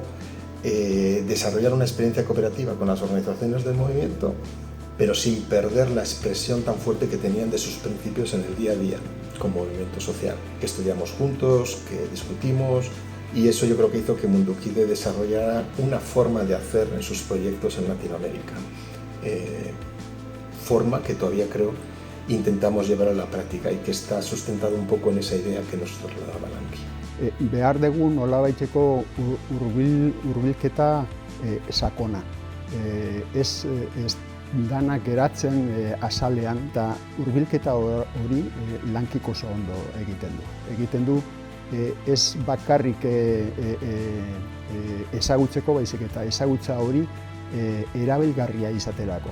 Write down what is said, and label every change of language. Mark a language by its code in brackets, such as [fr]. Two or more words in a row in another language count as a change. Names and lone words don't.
[es] desarrollar una experiencia cooperativa con las organizaciones del movimiento, pero sin perder la expresión tan fuerte que tenían de sus principios en el día a día como movimiento social, que estudiamos juntos, que discutimos, y eso yo creo que hizo que Mundukide desarrollara una forma de hacer en sus proyectos en Latinoamérica, forma que todavía creo intentamos llevar a la práctica y que está sustentado un poco en esa idea que nos trasladaba Lanki. [eu] Behar dugu nolabaiteko hurbilketa sakona. Ez danak geratzen azalean, eta hurbilketa hori Lankik oso ondo egiten du. Ez bakarrik ezagutzeko, baizik eta ezagutza hori erabilgarria izaterako.